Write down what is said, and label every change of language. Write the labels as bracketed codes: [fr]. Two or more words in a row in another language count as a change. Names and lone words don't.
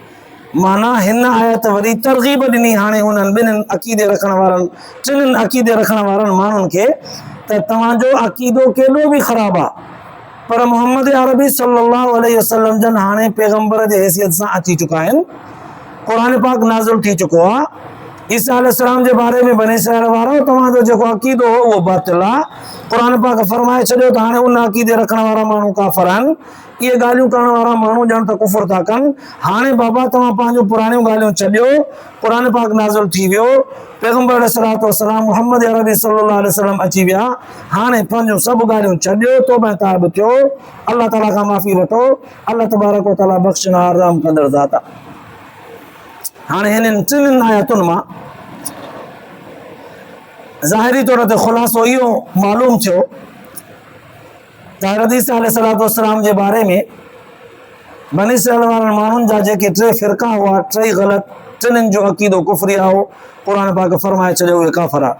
[sd] माना हिन आयत वरी तरग़ीब ॾिनी हाणे उन्हनि ॿिन्हिनि अक़ीदे रखण वारनि, टिनिनि अक़ीदे रखण वारनि माण्हुनि खे त तव्हांजो अक़ीदो केॾो बि ख़राबु आहे, पर मोहम्मद अरबी [ar] صلى الله عليه وسلم [sd] जन हाणे पैगंबर जे हैसियत सां अची चुका आहिनि, क़ुरान पाक नाज़िल थी चुको आहे, ईसा अलैहिस्सलाम जे बारे में बनी इसराइल वारो तव्हांजो जेको अक़ीदो हो उहो बातिल आहे, क़ुरान पाक फरमाए छॾियो त हाणे उन अक़ीदे रखण वारा माण्हू काफ़िर आहिनि, इहे ॻाल्हियूं करण वारा माण्हू ॼण त कुफ़ुर था कनि। हाणे बाबा तव्हां पंहिंजूं पुराणियूं ॻाल्हियूं छॾियो, क़ुरान पाक नाज़िल थी वियो, पैगंबर [ar] عليه الصلاة والسلام [sd] मोहम्मद अरबी [ar] صلى الله عليه وسلم [sd] अची विया, हाणे पंहिंजूं सभु ॻाल्हियूं छॾियो, तौबा ताइब थियो, अल्लाह ताला खां माफ़ी वठो, [ar] الله تبارك وتعالى [sd] बख़्शणहार रहम कंदड़ ज़ात आहे। हाणे हिननि टिनिनि आयतुनि मां ज़ाहिरी तौर ते ख़ुलासो इहो मालूम थियो त हज़रत ईसा [ar] عليه الصلاة والسلام [sd] जे बारे में बनी इसराइल वारनि माण्हुनि जा जेके 3 फ़िरका हुआ, 3 ग़लति, टिनिनि जो अक़ीदो कुफ़रिया हो, क़ुरान पाक फरमाए छॾियो उहे काफ़िर आहे।